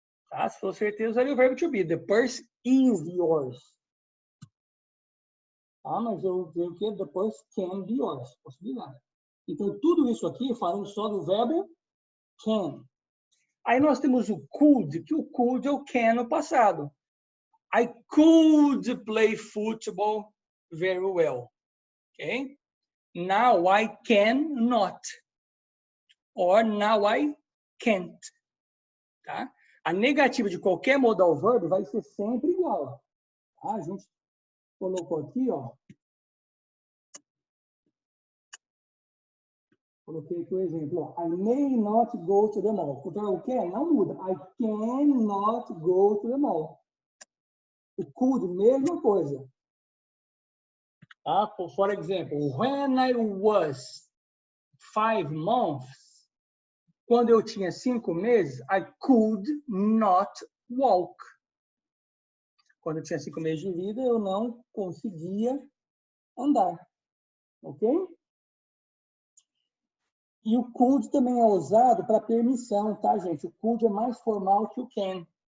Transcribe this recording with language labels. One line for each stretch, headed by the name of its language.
Portuguese: Tá? Se for certeza, usaria o verbo to be.
English: The purse is yours.
Portuguese: Tá? Mas eu digo que
English: the purse can be yours.
Portuguese: Possibilidade. Então, tudo isso aqui falando só do verbo can. Aí nós temos o could, que o could é o can no passado.
English: I could play football very well. Okay? Now I cannot. Or now I can't. Tá?
Portuguese: A negativa de qualquer modal verb vai ser sempre igual. Tá? A gente colocou aqui, ó. Coloquei aqui o exemplo.
English: Ó. I may not go to the mall.
Portuguese: Então, o que não muda.
English: I cannot go to the mall.
Portuguese: O could, mesma coisa. Tá?
English: For example, when I was 5 months,
Portuguese: quando eu tinha 5 meses,
English: I could not walk.
Portuguese: Quando eu tinha 5 meses de vida, eu não conseguia andar. Ok? E o could também é usado para permissão, tá, gente? O could é mais formal que o can.